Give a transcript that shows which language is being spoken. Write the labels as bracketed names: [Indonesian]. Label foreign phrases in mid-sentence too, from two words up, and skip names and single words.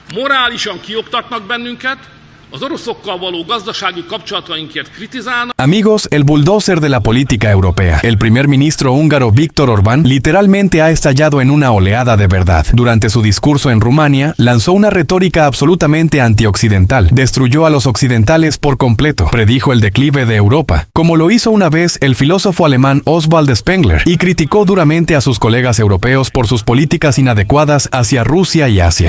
[Hungarian] Morálisan kioktatnak bennünket, az oroszokkal való gazdasági kapcsolatainkért kritizálnak. [Spanish] Amigos, el bulldozer de la política europea, el primer ministro húngaro Viktor Orbán, literalmente ha estallado en una oleada de verdad. Durante su discurso en Rumania, lanzó una retórica absolutamente antioccidental, destruyó a los occidentales por completo, predijo el declive de Europa, como lo hizo una vez el filósofo alemán Oswald Spengler, y criticó duramente a sus colegas europeos por sus políticas inadecuadas hacia Rusia y Asia.